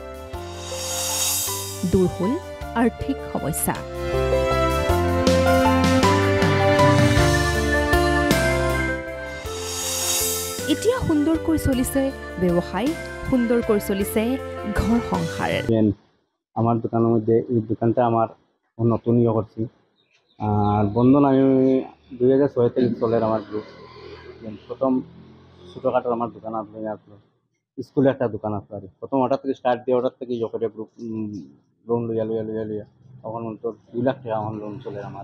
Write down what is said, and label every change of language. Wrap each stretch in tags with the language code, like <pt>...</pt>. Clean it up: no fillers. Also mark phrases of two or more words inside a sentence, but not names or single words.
<as>দূৰ হ'ল আৰ্থিক সমস্যা। এতিয়া সুন্দৰকৈ চলিছে ব্যৱসায়, সুন্দৰকৈ চলিছে ঘৰ সংসাৰ।</as> <bn>আমার দোকানের মধ্যে এই দোকানটা আমার নতুন ইয়ে করছি। আর বন্ধন আমি 2006 থেকে চলে আমার গ্রুপ। প্রথম ছোটোখাটো আমার দোকান আসলো, স্কুলে একটা দোকান আসলো আর প্রথম ওটার থেকে স্টার্ট দিয়ে ওটার থেকে ইয়ে করে</bn> <en>group loan</en> <bn>লইয়া তখন তো 2 লাখ টাকা আমার লোন চলে আমার।</bn>